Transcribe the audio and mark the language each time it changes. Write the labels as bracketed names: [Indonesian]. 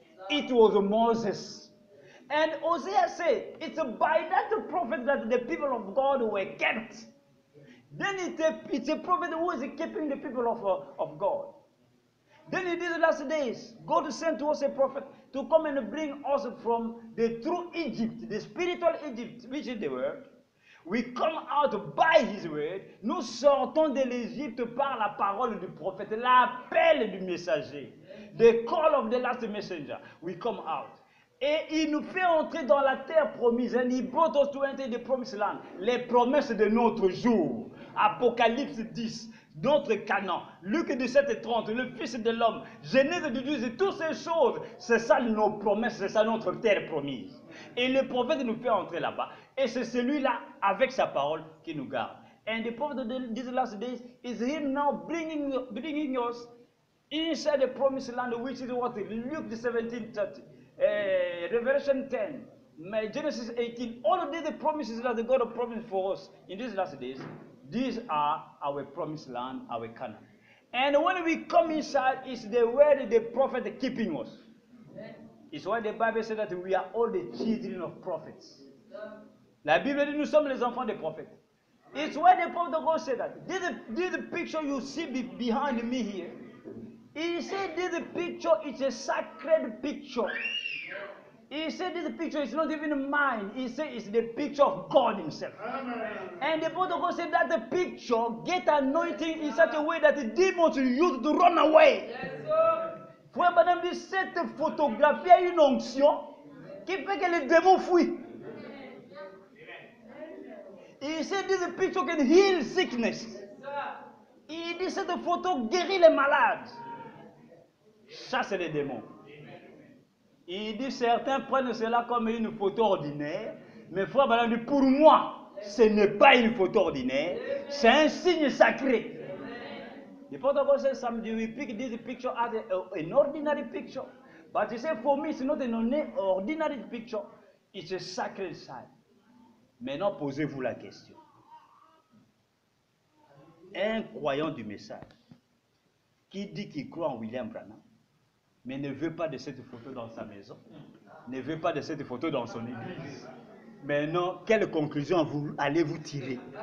[English] It was Moses. And Hosea said, it's by that prophet that the people of God were kept. Then it's a prophet who is keeping the people of God. Then in these last days, God sent to us a prophet to come and bring us from the true Egypt, the spiritual Egypt, which is the word. We come out by his word. [French] Nous sortons de l'Égypte par la parole du prophète, l'appel du messager, [English] the call of the last messenger. We come out. [French] Et il nous fait entrer dans la terre promise. [English] And he brought us to enter the promised land. [French] Les promesses de notre jour. Apocalypse 10. Notre Canaan, Luc 17 et 30, le Fils de l'homme, Genèse de 12, et toutes ces choses, c'est ça nos promesses, c'est ça notre terre promise. Et le prophète nous fait entrer là-bas, et c'est celui-là, avec sa parole, qui nous garde. [English] And the prophet of these last days is him now bringing us inside the promised land, which is what? Luke 17:30, Revelation 10, Genesis 18, all of these promises that the God has promised for us in these last days. These are our promised land, our Canaan. And when we come inside, it's the word the prophet keeping us. It's why the Bible says that we are all the children of prophets. [French] La Bible dit nous sommes les enfants des prophètes. [English] It's why the prophet of God said that. This picture you see behind me here, he said this picture is a sacred picture. He said this picture is not even mine. He said it's the picture of God himself. And the prophet of God said that the picture get anointing in such a way that the demons use to run away. [French] Frère Madame dit, cette photographie a une onction qui fait que les démons fuient. [English] He said this picture can heal sickness. [French] Il dit cette photo guérit les malades. Chasse les démons. Il dit certains prennent cela comme une photo ordinaire, mais frère Madame dit, pour moi, ce n'est pas une photo ordinaire, c'est un signe sacré. [English] The prophet of God says something, we pick this picture as an ordinary picture, but he said for me it's not an ordinary picture, it's a sacred sign. [French] Maintenant posez-vous la question. Un croyant du message qui dit qu'il croit en William Branham, mais ne veut pas de cette photo dans sa maison, ne veut pas de cette photo dans son église. Maintenant, quelle conclusion allez-vous tirer?